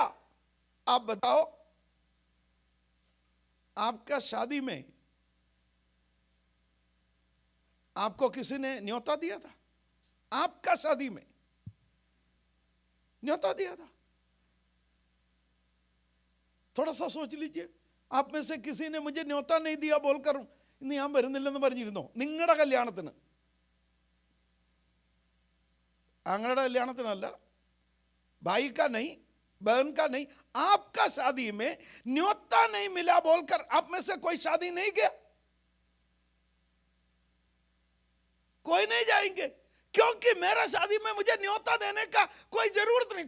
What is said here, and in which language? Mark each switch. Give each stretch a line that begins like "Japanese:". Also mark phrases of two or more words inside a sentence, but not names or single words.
Hindi: आप बताओ, आपका शादी में आपको किसी ने न्योता दिया था? आपका शादी में न्योता दिया था? थोड़ा सा सोच लीजिए। आप में से किसी ने मुझे न्योता नहीं दिया बोलकर
Malayalam: ഇന്ന് ഞാൻ വരുന്നില്ലെന്ന് പറഞ്ഞിരുന്നോ? നിങ്ങളുടെ കല്യാണത്തിന്, ആങ്ങള കല്യാണത്തിനല്ല,
Hindi: भाई का नहीं, बहन का नहीं, आपका शादी में न्योता नहीं मिला बोलकर आप में से कोई शादी नहीं गया? कोई नहीं जाएंगे, क्योंकि मेरा शादी में मुझे न्योता देने का कोई जरूरत नहीं।